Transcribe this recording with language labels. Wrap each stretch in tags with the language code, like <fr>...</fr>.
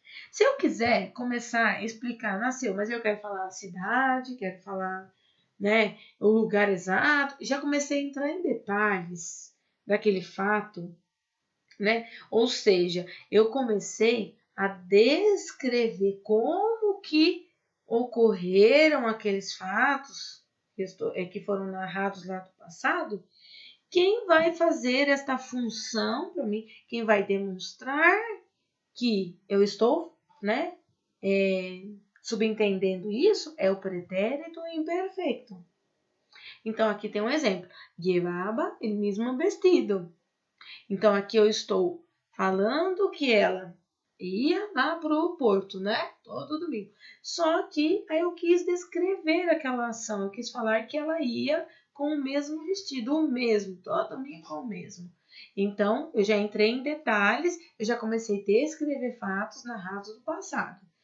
<pt>Se eu quiser começar a explicar, nasceu, mas eu quero falar a cidade, quero falar, o lugar exato, já comecei a entrar em detalhes daquele fato, Ou seja, eu comecei a descrever como que ocorreram aqueles fatos que foram narrados lá do passado. Quem vai fazer esta função para mim, quem vai demonstrar que eu estou, subentendendo isso, é o pretérito imperfeito. Então, aqui tem um exemplo.</pt> <es>Llevaba el mismo vestido.</es> <pt>Então, aqui eu estou falando que ela ia lá para o porto, todo domingo. Só que aí eu quis descrever aquela ação, eu quis falar que ela ia com o mesmo vestido, o mesmo, todo domingo com o mesmo. Então, eu já entrei em detalhes, eu já comecei a descrever fatos narrados do passado.</pt>